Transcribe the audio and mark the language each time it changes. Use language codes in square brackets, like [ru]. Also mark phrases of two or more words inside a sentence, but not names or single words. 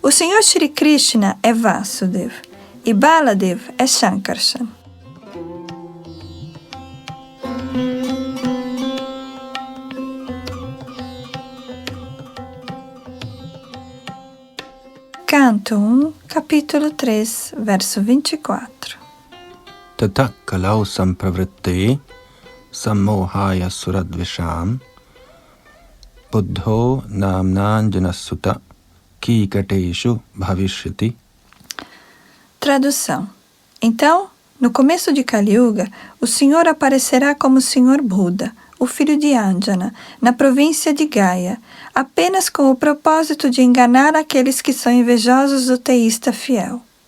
[pt] O Senhor Shri Krishna é Vasudev e Baladev é Shankarshan. Canto 1, capítulo 3, verso 24. [sa] ततः कलौ सम्प्रवृत्ते सम्मोहाय सुरद्विषाम् बुद्धो नाम्नाञ्जनसुतः कीकटेषु भविष्यति. [pt] Tradução. Então, no começo de Kali Yuga, o Senhor aparecerá como o Senhor Buda, o filho de Anjana, na província de Gaya, apenas com o propósito de enganar aqueles que são invejosos do teísta fiel.